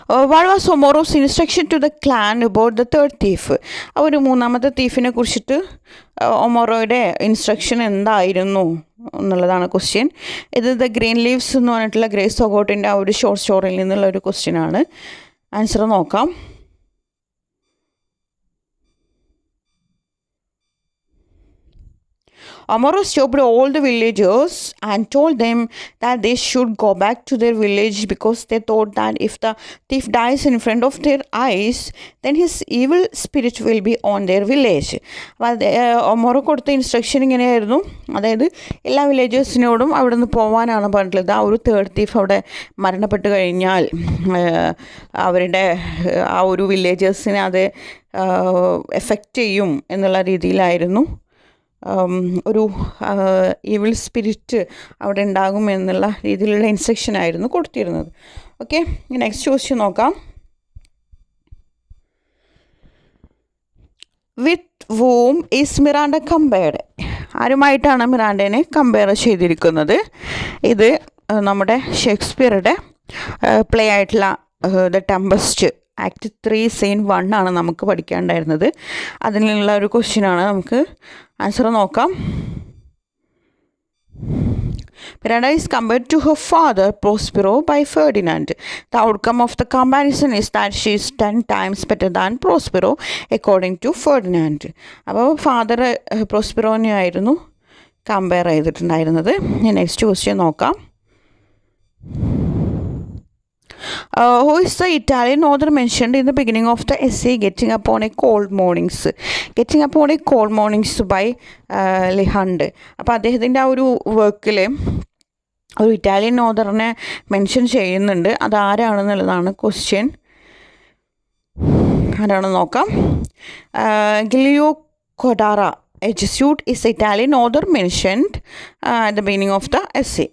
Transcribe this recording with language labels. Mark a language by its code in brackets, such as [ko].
[en] What was Omoro's instruction to the clan about the third thief? [ml] ആ ഒരു മൂന്നാമത്തെ തീഫിനെ കുറിച്ചിട്ട് ഒമോറോയുടെ ഇൻസ്ട്രക്ഷൻ എന്തായിരുന്നു എന്നുള്ളതാണ് ക്വസ്റ്റ്യൻ. ഇത് ദ ഗ്രീൻ ലീവ്സ് എന്ന് പറഞ്ഞിട്ടുള്ള ഗ്രേസ് ഒഗോട്ടിൻ്റെ ആ ഒരു ഷോർട്ട് സ്റ്റോറിയിൽ നിന്നുള്ള ഒരു ക്വസ്റ്റ്യനാണ്. ആൻസർ നോക്കാം. [en] Omoro stopped all the villagers and told them that they should go back to their village because they thought that if the thief dies in front of their eyes, then his evil spirit will be on their village. [ml] ഒമോറോ കൊടുത്ത instruction ഇങ്ങനെയായിരുന്നു. അതായത് എല്ലാ വില്ലേജേഴ്സിനോടും അവിടെ നിന്ന് പോകാനാണ് പറഞ്ഞിട്ടുള്ളത്. ആ ഒരു തേർഡ് തീഫ് അവിടെ മരണപ്പെട്ട് കഴിഞ്ഞാൽ അവരുടെ ആ ഒരു വില്ലേജേഴ്സിനെ അത് എഫക്റ്റ് ചെയ്യും എന്നുള്ള രീതിയിലായിരുന്നു ഒരു ഈവിൾ സ്പിരിറ്റ് അവിടെ ഉണ്ടാകും എന്നുള്ള രീതിയിലുള്ള ഇൻസ്ട്രക്ഷൻ ആയിരുന്നു കൊടുത്തിരുന്നത്. ഓക്കെ, നെക്സ്റ്റ് ക്വസ്റ്റ്യൻ നോക്കാം. വിത്ത് womb is Miranda compared. ആരുമായിട്ടാണ് മിറാൻഡേനെ compare ചെയ്തിരിക്കുന്നത്? ഇത് നമ്മുടെ ഷേക്സ്പിയറുടെ പ്ലേ ആയിട്ടുള്ള ദ ടെമ്പസ്റ്റ് ആക്ട് 3 സീൻ 1 ആണ് നമുക്ക് പഠിക്കാനുണ്ടായിരുന്നത്. അതിനുള്ള ഒരു ക്വസ്റ്റ്യനാണ്. നമുക്ക് ആൻസർ നോക്കാം. [en] Miranda is compared to her father Prospero by Ferdinand. The outcome of the comparison is that she is 10 times better than Prospero according to Ferdinand. [ml] അപ്പോൾ father പ്രോസ്പെറോനെ ആയിരുന്നു compare ചെയ്തിട്ടുണ്ടായിരുന്നത്. നെക്സ്റ്റ് ക്വസ്റ്റ്യൻ നോക്കാം. [en] Who is the Italian author mentioned in the beginning of the essay Getting Up on a Cold Mornings? Getting Up on a Cold Mornings by Leigh Hunt. [ml] അപ്പോൾ അദ്ദേഹത്തിൻ്റെ ആ ഒരു വർക്കിൽ ഒരു ഇറ്റാലിയൻ ഓഥറിനെ മെൻഷൻ ചെയ്യുന്നുണ്ട്. അതാരാണെന്നുള്ളതാണ് ക്വസ്റ്റ്യൻ. [en] ആരാണെന്ന് നോക്കാം. Giulio Cordara, a Jesuit, is Italian author mentioned at the beginning of the essay.